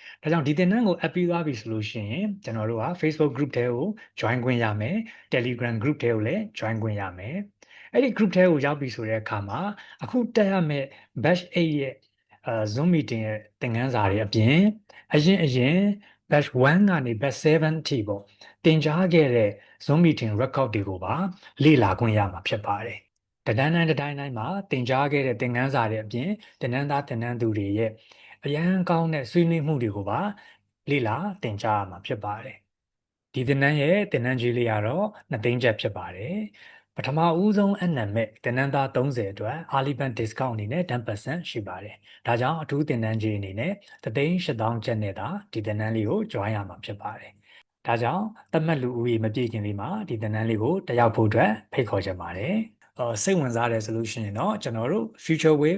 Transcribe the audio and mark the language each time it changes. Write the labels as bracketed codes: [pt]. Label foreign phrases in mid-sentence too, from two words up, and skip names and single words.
[my] ဒါကြောင့်ဒီသင်တန်းကို app ပြီးသွားပြီဆိုလို့ရှိရင်ကျွန်တော်တို့က [en] Facebook group [my] ထဲကို join ခွင့်ရမယ် [en] Telegram group [my] ထဲကိုလည်း join ခွင့်ရမယ်အဲ့ဒီ group ထဲကိုရောက်ပြီဆိုတဲ့အခါမှာအခုတက်ရမယ့် batch 8ရဲ့ [en] Zoom meeting [my] ရဲ့သင်ခန်းစာတွေအပြင်အရင် batch 1ကနေ batch 7အထိပေါ့တင်ကြားခဲ့တဲ့ [en] Zoom meeting record [my] တွေကိုပါလေ့လာခွင့် ရမှာဖြစ်ပါတယ်တန်းတိုင်းမှာတင်ကြားခဲ့တဲ့သင်ခန်းစာတွေအပြင်သင်တန်းသားသင်တန်းသူတွေရဲ့အရန်ကောင်းတဲ့ဆွေးနွေးမှုတွေကိုပါလေ့လာသင်ကြားရမှာဖြစ်ပါတယ်ဒီသင်တန်းရဲ့သင်တန်းကြီးလေးကတော့2သိန်းကျပ်ဖြစ်ပါတယ်ပထမ ဦးဆုံးအနံမဲ့သင်တန်းသား30အတွက် [en] early bird discount [my] အနေနဲ့ 10% ရှိပါတယ်ဒါကြောင့်အထူးသင်တန်းကြီးအနေနဲ့3,800ကျပ်နဲ့သာဒီသင်တန်းလေးကို join ရမှာဖြစ်ပါတယ်ဒါကြောင့်သ တ်မှတ်လူဦးရေမပြည့်ခင်လေးမှာဒီသင်တန်းလေးကိုတက်ရောက်ဖို့အတွက်ဖိတ်ခေါ်ချင်ပါတယ်စိတ်ဝင်စားတယ်ဆိုလို့ရှိရင်တော့ကျွန်တော်တို့ Future Wave